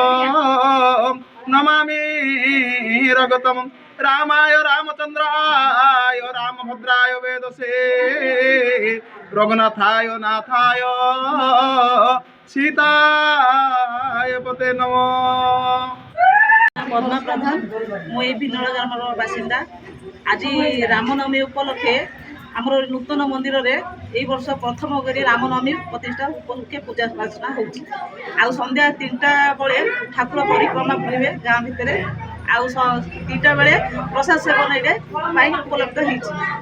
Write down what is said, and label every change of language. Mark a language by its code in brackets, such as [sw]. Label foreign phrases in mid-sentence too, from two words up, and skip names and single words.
[sa] नमामि रघुतम रामाय रामचंद्राय रामभद्राय वेदसे रघुनाथाय नाथाय सीताय पते नमो। [or] ପଦ୍ମା ପ୍ରଧାନ ମୁଁ ଭିନ୍ନଳା ଗ୍ରାମର ବାସିନ୍ଦା। ଆଜ ରାମନବମୀ ଉପଲକ୍ଷେ ଆମର ନୂତନ ମନ୍ଦିର ରେ ଏଇ ବର୍ଷ ପ୍ରଥମ କରି ରାମନବମୀ ପ୍ରତିଷ୍ଠା ଉପଲକ୍ଷେ ପୂଜା ଅର୍ଚ୍ଚନା ହେଉଛି। ଆ ସନ୍ଧ୍ୟା 3ଟା ବେଳେ ଠାକୁର ପରିକ୍ରମା ବୁଲିବେ ଗାଁ ଭିତର। ଆଉ 3ଟା ବେଳେ ପ୍ରସାଦ ସେବନ ଏଟେ ପାଇଁ ଉପଲବ୍ଧ ହୋଇଛି।